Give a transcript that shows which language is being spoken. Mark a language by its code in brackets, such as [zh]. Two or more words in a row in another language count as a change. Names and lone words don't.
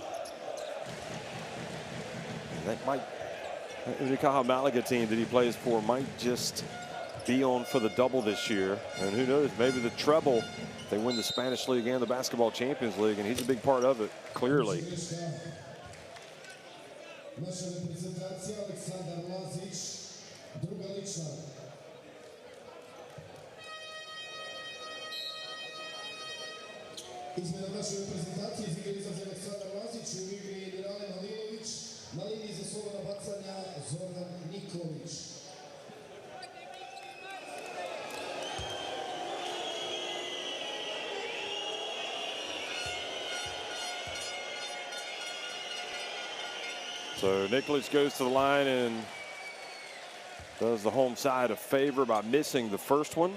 [en] That might, the Unicaja Malaga team that he plays for might just be on for the double this year. And who knows, maybe the treble. They win the Spanish League and the Basketball Champions League, and he's a big part of it, clearly. [sr] Izmena naše reprezentacije iz igre izlazi Aleksandar Lazić, u igri Mirale Malilović, na liniji za slobodna bacanja Zoran Nikolić. [en] So Nikolić goes to the line and does the home side a favor by missing the first one.